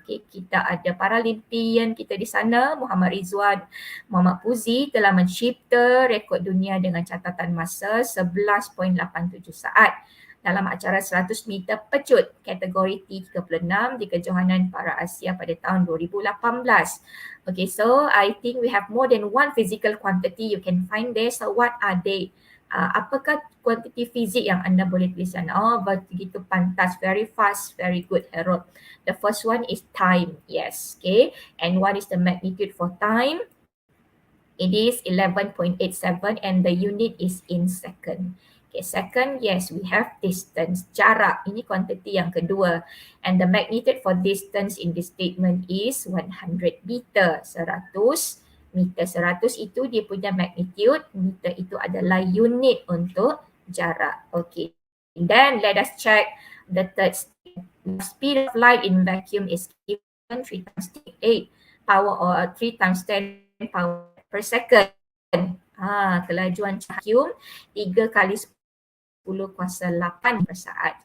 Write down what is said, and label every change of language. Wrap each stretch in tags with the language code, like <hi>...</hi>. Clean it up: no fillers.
<ms>Okay, kita ada Paralympian kita di sana, Muhammad Rizwan Muhammad Puzi telah mencipta rekod dunia dengan catatan masa 11.87 saat dalam acara 100 meter pecut kategori T36 di kejohanan para Asia pada tahun 2018.</ms> <en>Okay, so I think we have more than one physical quantity you can find there. So what are they?</en> <ms>Apakah kuantiti fizik yang anda boleh tuliskan?</ms> <en>Oh,</en> <ms>begitu pantas,</ms> <en>very fast, very good, Harold. The first one is time, yes, okay. And what is the magnitude for time? It is 11.87 and the unit is in second. Okay, second, yes, we have distance, jarak.</en> <ms>Ini kuantiti yang kedua.</ms> <en>And the magnitude for distance in this statement is 100 meter, 100 meter.</en> <ms>100 itu dia punya magnitude, meter itu adalah unit untuk jarak.</ms> <en>Okay, and then let us check the third statement. The speed of light in vacuum is given 3 times 8 power or 3 times 10 power per second.</en> <ms>Kelajuan vacuum 3 kali 10 kuasa 8 per saat.</ms>